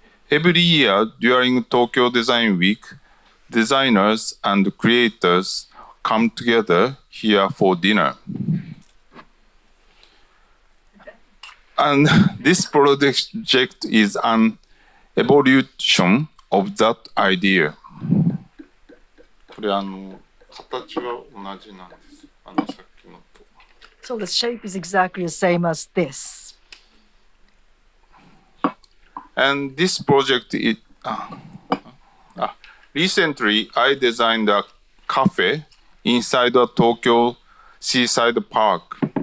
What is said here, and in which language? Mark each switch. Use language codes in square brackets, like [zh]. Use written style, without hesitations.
[en] Every year during Tokyo Design Week, designers and creators come together here for dinner. And this project is an evolution of that idea. [ja] これ形は同じなんです。さっきのと。 [en] So the shape is exactly the same as this. And this project is recently I designed a cafe inside a Tokyo seaside park.